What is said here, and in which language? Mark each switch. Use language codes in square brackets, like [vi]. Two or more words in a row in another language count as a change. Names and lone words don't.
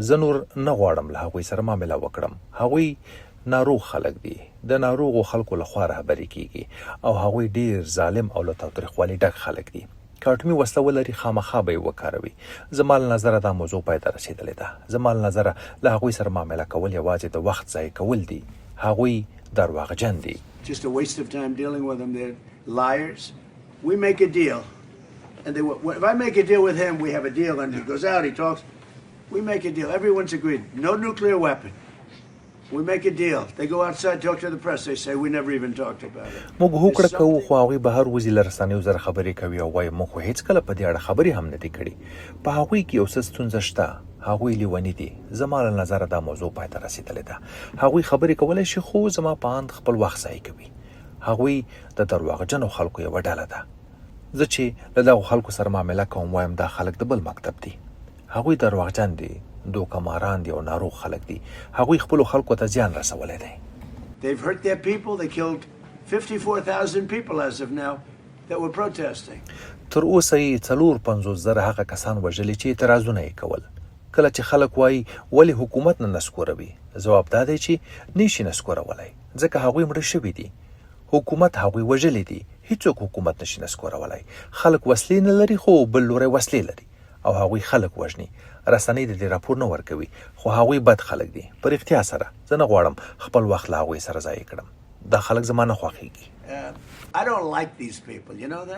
[ps] زه نور نه غواړم له هغوی سره معامله وکړم. هغوی ناروغ خلک دي، د ناروغو خلکو لخوا رهبري کېږي او هغوی ډیر ظالم او له تاوتریخوالي ډک خلک دي. که اټومي وسله ولري خامخا به یې وکاروي. زما له نظره دا موضوع پای ته رسېدلې ده. زما له نظره له هغوی سره معامله کول یوازې د وخت ضایع کول دي. هغوی درواغجن دي. [en] Just a waste of time dealing with them. They're liars. We make a deal. And if I make a deal with him, we have a deal, and he goes out, he talks. We make a deal. Everyone's agreed. No nuclear weapon. We make a deal. They go outside, talk to the press. They say we never even talked about it. [ps] موږ هوکړه کوو خو هغوی بهر وځي له رسنیو سره خبرې کوي او وایي موږ خو هېڅکله په دې اړه خبرې هم نه دي کړي. په هغوی کې یو څه ستونزه شته. هغوی لیوني دي. زما له نظره دا موضوع پای ته رسېدلې ده. هغوی خبرې کولی شي خو زما په اند خپل وخت ضایع کوي. هغوی د درواغجنو خلکو یوه ډله ده. زه چې له دغو خلکو سره معامله کوم وایم دا خلک د بل مکتب دي. هغوی درواغجن دي، دوکماران دي او ناروغ خلک دي. هغوی خپلو خلکو ته زیان رسولی دی. [en] They've hurt their people. They killed 54,000 people as of now that were protesting. [ps] تر اوسه یې 450,000 هغه کسان وژلي چې اعتراضونه یې کول. کله چې خلک وایي ولې حکومت نه نسکوروي، ځواب دا دی چې نشي نسکورولی ځکه هغوی مړه شوي دي. حکومت هغوی وژلي دي. هیڅوک حکومت نشي نسکورولی. خلک وسلې نه لري خو بل لوری وسلې لري او هغوی خلک وژني. رسنۍ د دې راپور نه ورکوي خو هغوی بد خلک دي. په رښتیا سره زه نه غواړم خپل وخت له هغوی سره ضایع کړم. دا خلک زما نه خوښېږي. [en] I don't like these people, you know that?